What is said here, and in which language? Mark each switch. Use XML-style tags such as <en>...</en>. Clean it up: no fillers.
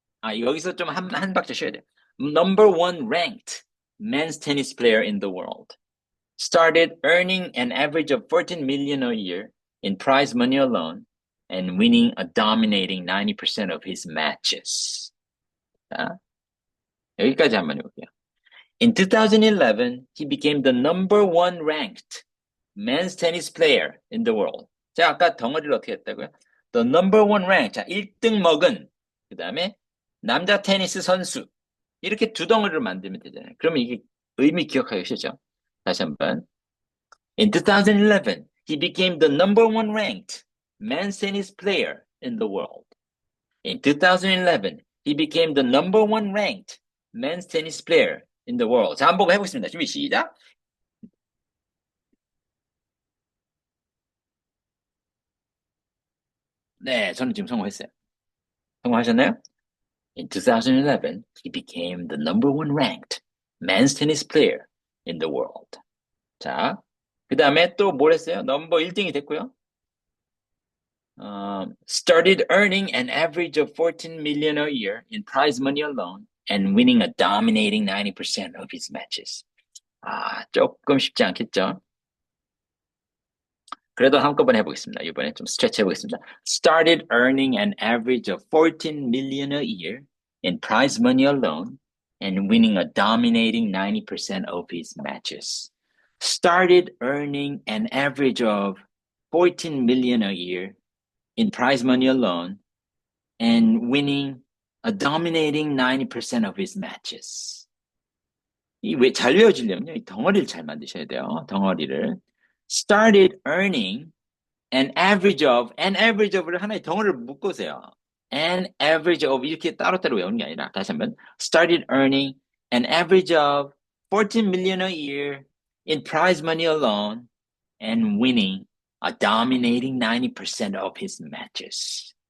<ko>아, 여기서 좀 한 박자 쉬어야 돼요.</ko> <en>Number one ranked men's tennis player in the world. Started earning an average of 14 million a year in prize money alone and winning a dominating 90% of his matches.</en> <ko>자, 여기까지 한번 해볼게요.</ko> <en>In 2011, he became the number one ranked men's tennis player in the world.</en> <ko>자, 아까 덩어리를 어떻게 했다고요?</ko> <en>The number one ranked.</en> <ko>자, 1등 먹은. 그 다음에 남자 테니스 선수. 이렇게 두 덩어리를 만들면 되잖아요. 그러면 이게 의미 기억하기 쉽죠? 다시 한번.</ko> <en>In 2011, he became the number one ranked men's tennis player in the world. In 2011, he became the number one ranked men's tennis player in the world.</en> <ko>자, 한번 해보겠습니다. 준비 시작. 네, 저는 지금 성공했어요. 성공하셨나요?</ko> <en>In 2011, he became the number one ranked men's tennis player in the world.</en> <ko>자, 그 다음에 또 뭘 했어요? 넘버 1등이 됐고요.</ko> <en>Started earning an average of 14 million a year in prize money alone and winning a dominating 90% of his matches.</en> <ko>아, 조금 쉽지 않겠죠? 그래도 한꺼번에 해보겠습니다. 이번에 좀 스트레치 해보겠습니다.</ko> <en>Started earning an average of 14 million a year in prize money alone and winning a dominating 90% of his matches. Started earning an average of 14 million a year in prize money alone and winning a dominating 90% of his matches.</en> <ko>이 왜 잘 외워지려면요, 이 덩어리를 잘 만드셔야 돼요. 덩어리를.</ko> <en>Started earning an average of를</en> <ko>하나의 덩어리를 묶으세요.</ko> <en>an average of</en> <ko>이렇게 따로따로 외우는 게 아니라 다시 한번</ko> <en>started earning an average of 14 million a year in prize money alone and winning a dominating 90% of his matches.</en>